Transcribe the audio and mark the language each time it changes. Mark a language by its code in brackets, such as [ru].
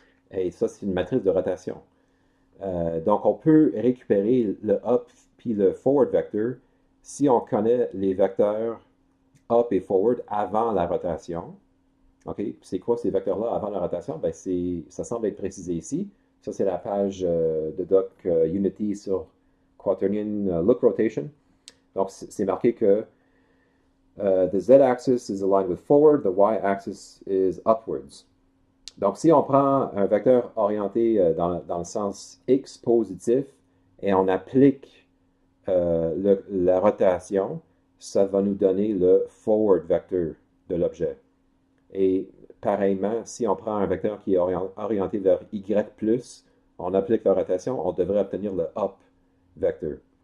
[fr] Et ça, c'est une matrice de rotation. Donc, on peut récupérer le up puis le forward vector si on connaît les vecteurs up et forward avant la rotation. OK? C'est quoi ces vecteurs-là avant la rotation? Ben, ça semble être précisé ici. Ça, c'est la page de doc Unity sur Quaternion Look Rotation. Donc, c'est marqué que [en] the z-axis is aligned with forward, the y-axis is upwards. [fr] Donc, si on prend un vecteur orienté dans le sens x positif et on applique la rotation, ça va nous donner le forward vector de l'objet. Et pareillement, si on prend un vecteur qui est orienté vers y+, on applique la rotation, on devrait obtenir le up vector.